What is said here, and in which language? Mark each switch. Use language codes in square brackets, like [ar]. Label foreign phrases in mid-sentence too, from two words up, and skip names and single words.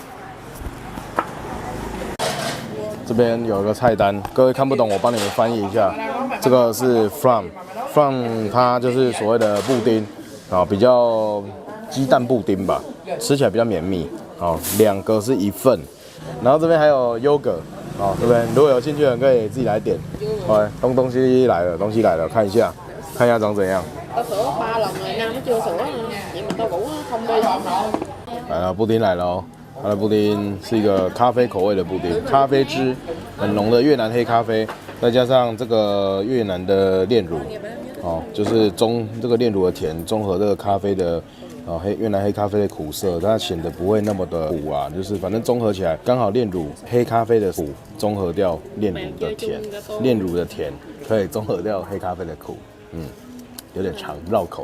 [zh] 这边有一个菜单，各位看不懂我帮你们翻译一下，这个是 Phang，它就是所谓的布丁，比较鸡蛋布丁吧，吃起来比较绵密，2个是1份，然后这边还有 yogurt。这边如果有興趣的人可以自己來點。東西來了，看一下長怎樣。 [vi] Tao sửa 3 lần rồi, Nam nó chưa sửa nữa. Vậy mà tao cũng không đi. [zh] 來了，布丁來了哦。它的布丁是一個咖啡口味的布丁，咖啡汁很濃的越南黑咖啡，再加上這個越南的煉乳，就是這個煉乳的甜，中和這個咖啡的。越南黑咖啡的苦澀，它顯得不會那麼的苦啊，就是反正綜合起來，剛好煉乳黑咖啡的苦綜合掉煉乳的甜，煉乳的甜可以綜合掉黑咖啡的苦，有點長，繞口。